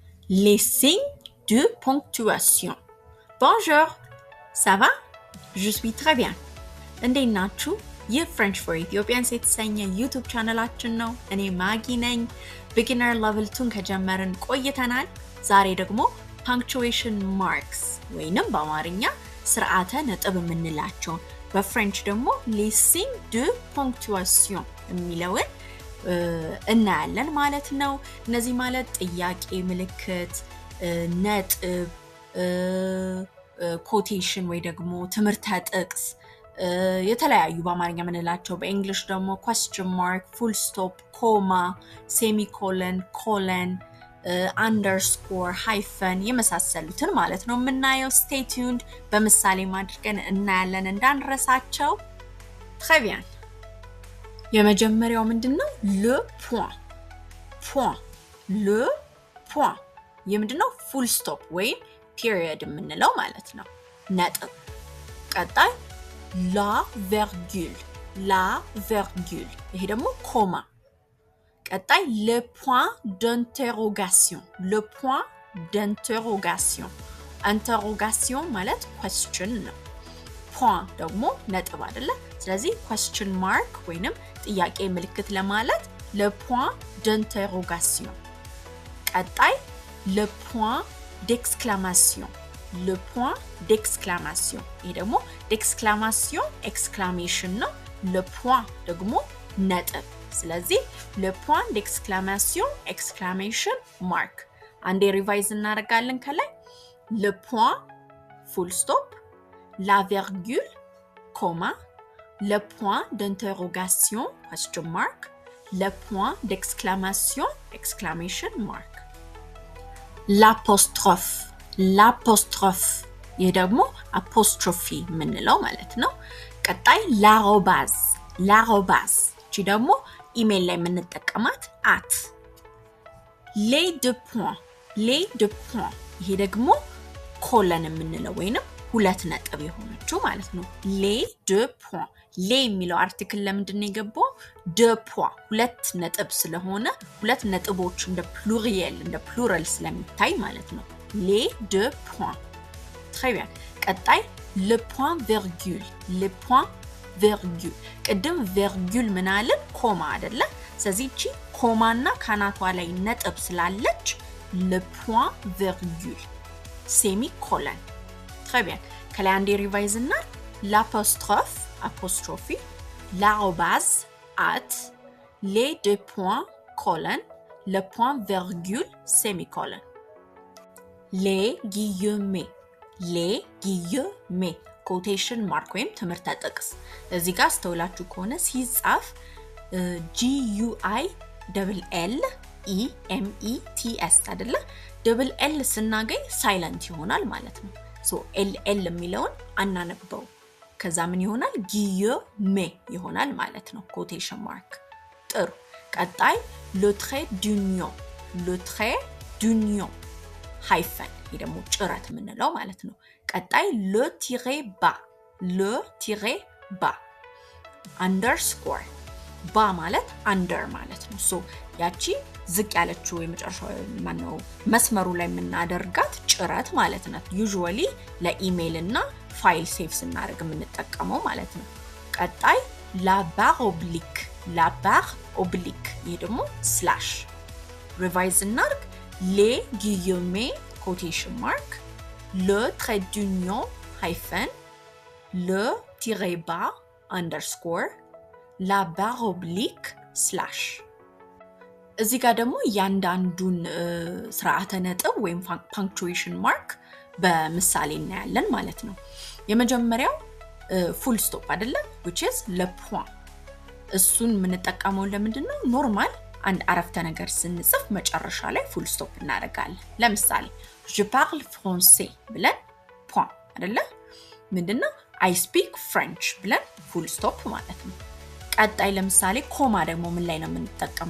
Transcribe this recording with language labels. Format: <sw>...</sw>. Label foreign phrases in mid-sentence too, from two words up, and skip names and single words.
<fr>les signes de ponctuation. Bonjour, ça va? Je suis très bien.</fr> <am>እንዴት ናችሁ? ይህ French for Ethiopians የተሰኘ ዩቲዩብ ቻናላችን ነው። እኔ ማጊ ነኝ።</am> <en>beginner level</en> <am>2 ከጀመርን ቆይተናል። ዛሬ ደግሞ</am> <en>punctuation marks</en> <am>ወይንም በአማርኛ ስርዓተ ነጥብ የምንላቸው በፍሬንች ደግሞ</am> <fr>les signes de ponctuation</fr> <am>የሚለውን እናያለን ማለት ነው። እነዚህ ማለት ጥያቄ ምልክት፣ ነጥብ፣ quotation ወይ ደግሞ ትምህርተ ጥቅስ የተለያዩ በአማርኛ የምንላቸው በእንግሊሽ ደግሞ</am> <en>question mark, full stop, comma, semicolon, colon, underscore, hyphen</en> <am>የመሳሰሉትን ማለት ነው የምናየው።</am> <en>stay tuned</en> <am>በምሳሌ ማድረግን እናያለን እንዳንረሳቸው።</am> <fr>très bien</fr> <am>የመጀመሪያው ምንድነው?</am> <fr>le point le point የምንድነው?</fr> <en>full stop</en> <am>ወይም period የምንለው ማለት ነው ነጥብ። ቀጣይ</am> <fr>la virgule</fr> <am>ይሄ ደግሞ ኮማ። ቀጣይ</am> <fr>le point d'interrogation interrogation</fr> <am>ማለት question ነው። point ደግሞ ነጥብ አይደለ? ስለዚህ</am> <en>question mark</en> <am>ወይንም ጥያቄ ምልክት ለማለት</am> <fr>le point d'interrogation።</fr> <am>ቀጣይ</am> <fr>le point d'exclamation</fr> <am>ይሄ ደግሞ d'exclamation exclamation ነው።</am> <fr>le point</fr> <am>ደግሞ ነጥብ። ስለዚህ</am> <fr>le point d'exclamation</fr> <en>exclamation mark</en> <am>አንዴ ሪቫይዝ እናደርጋለን ከላይ</am> <fr>le point</fr> <en>full stop,</en> <fr>la virgule,</fr> <am>comma,</am> <fr>le point d'interrogation</fr> <en>question mark,</en> <fr>le point d'exclamation</fr> <en>exclamation mark.</en> <am>l'apostrophe ይሄ ደግሞ apostrophe የምንለው ማለት ነው። ቀጣይ l'arrobase እቺ ደግሞ ኢሜል ላይ የምንጠቀማት at</am> <fr>les deux points</fr> <am>ይሄ ደግሞ ኮለን የምንለው ወይንም ሁለት ነጥብ የሆነችው ማለት ነው።</am> <fr>les deux points</fr> <am>les የሚለው አርቲክል ለምንድን ነው የገባው?</am> <fr>deux points</fr> <am>ሁለት ነጥብ ስለሆነ ሁለት ነጥቦች እንደ ፕሉራል ስለሚታይ ማለት ነው።</am> <fr>les deux points très bien</fr> <am>ቀጣይ</am> <fr>le point virgule</fr> <am>ቅድም virgule ምን አለን? ኮማ አይደለ? ስለዚህ እቺ ኮማና ካናቷ ላይ ነጥብ ስላለች</am> <fr>le point virgule</fr> <am>semicolon</am> <fr>très bien</fr> <am>ከላይ አንዴ ሪቫይዝ እና</am> <fr>l'apostrophe l'arrobase</fr> <am>at</am> <fr>les deux points</fr> <am>colon</am> <fr>le point virgule</fr> <am>semicolon les guillemets</am> <en>quotation mark</en> <am>ወይም ትምህርተ ጥቅስ እዚህ ጋር አስተውላችሁ ከሆነ ሲጻፍ GUILLEMETS አይደለ?</am> <en>double L</en> <am>ስናገኝ ሳይለንት ይሆናል ማለት ነው። so LL የሚለውን አናነበው ከዛ ምን ይሆናል? guillemets ይሆናል ማለት ነው</am> <en>quotation mark።</en> <am>ጥሩ ቀጣይ</am> <fr>le trait d'union</fr> <am>hyphen ይሄ ደግሞ ጭረት የምንለው ማለት ነው። ቀጣይ</am> <fr>le tiret bas</fr> <am>underscore ባ ማለት under ማለት ነው። ሶ ያቺ ዝቅ ያለችው የመጨረሻው ማነው መስመሩ ላይ የምናደርጋት ጭረት ማለት ነው። ዩዥዋሊ ለኢሜል እና ፋይል ሴቭ ስናደርግ የምንጠቀመው ማለት ነው። ቀጣይ la barre oblique ይሄ ደግሞ ስላሽ ሪቫይዝ እናድርግ</am> <fr>les guillemets</fr> <en>quotation mark</en> <fr>le trait d'union</fr> <am>hyphen</am> <fr>le tiret bas</fr> <am>underscore</am> <fr>la barre oblique</fr> <am>slash እዚህ ጋር ደግሞ ያንዳንዱን ስርዓተ ነጥብ ወይም</am> <en>punctuation mark</en> <am>በምሳሌ እናያለን ማለት ነው። የመጀመሪያው</am> <en>full stop</en> <am>አይደለ?</am> <en>which is</en> <fr>le point</fr> <am>እሱን የምንጠቀመው ለምንድን ነው? ኖርማል አንድ አረፍተ ነገር ስንጽፍ መጨረሻ ላይ</am> <en>full stop</en> <am>እናደርጋለን። ለምሳሌ</am> <fr>je parle français</fr> <am>ብለን point አይደለ? ምንድነው?</am> <en>I speak French</en> <am>ብለን</am> <en>full stop</en> <am>ማለት ነው። ቀጣይ ለምሳሌ ኮማ ደግሞ ምን ላይ ነው የምንጠቀመው?</am>